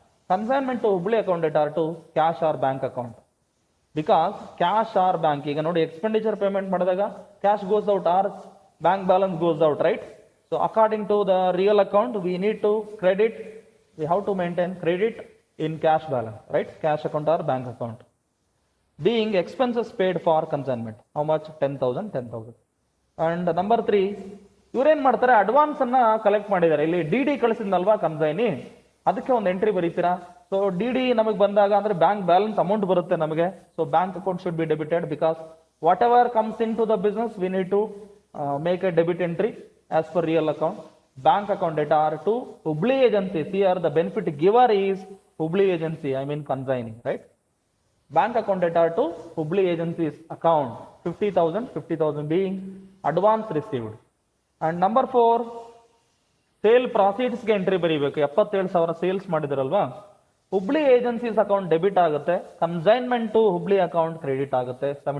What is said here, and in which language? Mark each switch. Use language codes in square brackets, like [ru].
[en] Consignment to Hubli account debtor to cash or bank account. Because cash or bank, [kn] ಈಗ ನೋಡಿ expenditure payment ಮಾಡಿದಾಗ [en] Cash goes out or bank balance goes out, right? So according to the real account we need to credit, we have to maintain credit in cash balance, right? Cash account or bank account. Being expenses paid for consignment. How much? 10,000. And number 3, [kn] ಇವರೇನ್ ಮಾಡ್ತಾರೆ? Advance ಅನ್ನ collect ಮಾಡಿದ್ದಾರೆ. ಇಲ್ಲಿ DD ಕಳಿಸಿದ್ನಲ್ವಾ consignee, ಅದಕ್ಕೆ ಒಂದು entry ಬರೀತೀರಾ. So DD ನಮಗೆ ಬಂದಾಗ ಅಂದ್ರೆ bank balance amount ಬರುತ್ತೆ ನಮಗೆ. [en] So bank account should be debited because whatever comes into the business we need to make a debit entry as per real account. Bank account debtor to Hubli agencies. Here the benefit giver is Hubli agency, I mean consigning, right? Bank account debtor to Hubli agency's account 50,000 being advance received. And number 4, [kn] sale proceeds ಗೆ entry ಬರೀಬೇಕು. 77,000 sales ಮಾಡಿದ್ರಲ್ವಾ, Hubli agencies account debit ಆಗುತ್ತೆ, consignment to Hubli account credit ಆಗುತ್ತೆ.